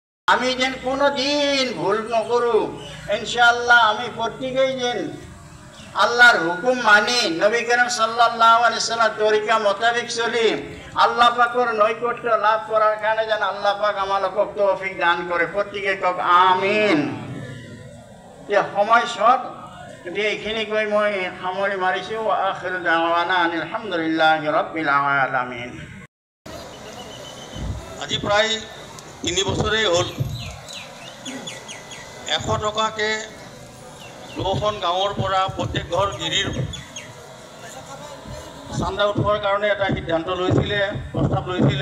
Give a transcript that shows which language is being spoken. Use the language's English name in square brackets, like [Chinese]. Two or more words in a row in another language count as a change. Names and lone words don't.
[Bangla] আমি যেন কোনো দিন ভুল নকরু ইনশাআল্লাহ আমি প্রত্যেকেই যেন আল্লাহর হুকুম মানি নবী করিম [Arabic] صلى الله عليه سلم [Bangla] তরিকা মোতাবেক চলি আল্লাহ পাকের নৈকট্য লাভ করার কারণে যেন আল্লাহ পাক আমাকে তৌফিক দান করে প্রত্যেকে কক আমিন। [Assamese] সময় শর্ট গতিকে এইখিনি কৈ মই সামৰি মাৰিছোঁ। [Arabic] آخر دعوانا الحمد لله رب العالمين. [Assamese] আজি প্ৰায় 3 বছৰেই হ'ল 100 টকাকৈ 2খন গাঁৱৰ পৰা প্ৰত্যেক ঘৰ গিৰিৰ চান্দা উঠোৱাৰ কাৰণে এটা সিদ্ধান্ত লৈছিলে, প্ৰস্তাৱ লৈছিলে।